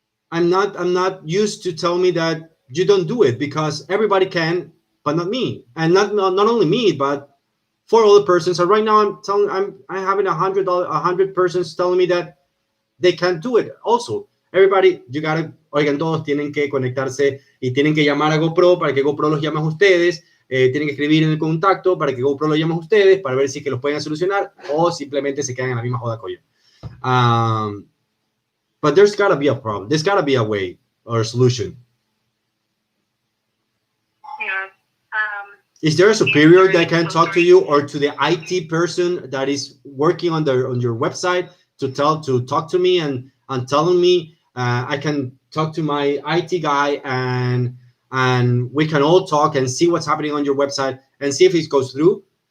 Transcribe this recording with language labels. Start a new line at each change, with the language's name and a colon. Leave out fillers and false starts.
English: I'm not used to tell me that you don't do it, because everybody can, but not me, and not only me, but 4 other persons. So right now I'm having 100 persons telling me that they can't do it also. Everybody, you gotta,
Spanish: oigan, todos tienen que conectarse y tienen que llamar a GoPro para que GoPro los llame a ustedes. Tienen que escribir en el contacto para que GoPro los llame a ustedes para ver si que los pueden solucionar o simplemente se quedan en la misma joda coño.
English: But there's gotta be a problem. There's gotta be a way or a solution. Yeah. Is there a superior that can talk to you, or to the IT person that is working on your website to talk to me and telling me I can talk to my IT guy and we can all talk and see what's happening on your website and see if it goes through?